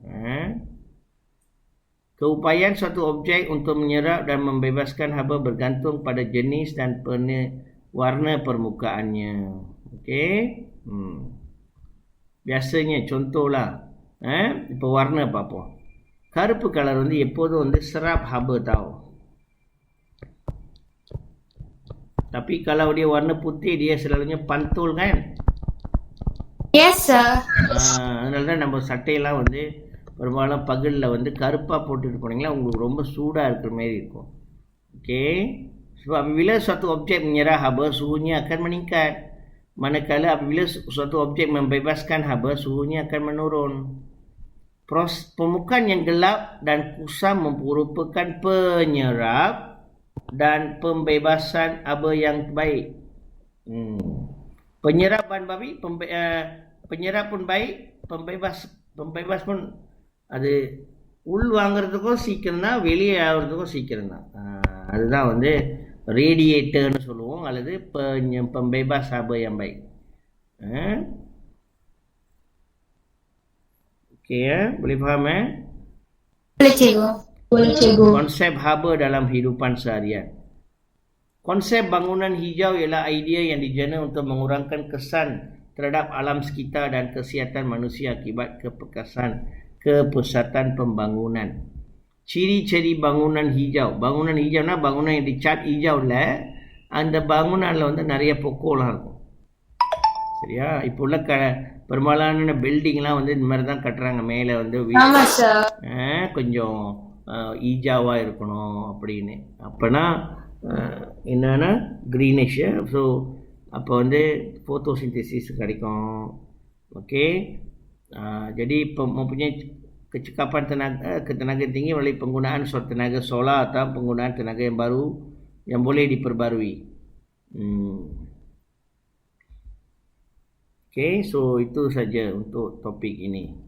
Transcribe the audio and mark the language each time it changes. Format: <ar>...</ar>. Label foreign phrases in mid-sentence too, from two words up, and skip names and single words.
<ms>Keupayaan suatu objek untuk menyerap dan membebaskan haba bergantung pada jenis dan warna permukaannya. Okey. Biasanya contohlah pewarna apa-apa.</ms> <ta>கருப்பு கலர் வந்து எப்போதும் வந்து</ta> <ms>serap haba</ms> <ta>tau.</ta> <ms>Tapi kalau dia warna putih dia selalunya pantul kan?</ms> <en>Yes, sir.</en> <ta>அதனால தான் நம்ம சட்டையெல்லாம் வந்து பெரும்பாலும் பகலில் வந்து கருப்பாக போட்டுட்டு போனீங்களா உங்களுக்கு ரொம்ப சூடாக இருக்கிற மாதிரி இருக்கும்.</ta> <ms>Okey. Sebab apabila suatu objek menyerap haba, suhunya akan meningkat. Manakala apabila suatu objek membebaskan haba, suhunya akan menurun. Permukaan yang gelap dan kusam merupakan penyerap dan pembebasan haba yang baik. Penyerap bahan babi, penyerap pun baik, pembebas pun</ms> <ta>அது உள் வாங்குறதுக்கும் சீக்கிரம் தான், வெளியே ஆகிறதுக்கும் சீக்கிரம் தான். அதுதான் வந்து ரேடியேட்டர்னு சொல்லுவோம், அல்லது</ta> <ms>pembebas haba yang baik. Okey, boleh faham Boleh, cikgu. Boleh, cikgu. Konsep haba dalam kehidupan seharian. Konsep bangunan hijau ialah idea yang dijana untuk mengurangkan kesan terhadap alam sekitar dan kesihatan manusia akibat kepesatan pembangunan. Ciri-ciri bangunan hijau. Bangunan hijau</ms> <ta>னா</ta> <ms>bangunan yang dicat hijau</ms> <ta>ல அந்த bangunanல வந்து நிறைய பொக்கோலாம் இருக்கும். சரியா? இப்போ உள்ள பெரும்பாலான பில்டிங்லாம் வந்து இந்த மாதிரி தான் கட்டுறாங்க. மேலே வந்து ஆமா சார். கொஞ்சம் ஈஜாவா இருக்கணும் அப்படின்னு. அப்போனா என்னன்னா க்ரீனிஷ். ஸோ அப்போ வந்து photosynthesis கிடைக்கும்.</ta> <ms>Okey. Jadi mempunyai kecekapan tenaga tinggi melalui penggunaan tenaga solar atau penggunaan tenaga yang baru yang boleh diperbarui. Okey, so itu saja untuk topik ini.</ms>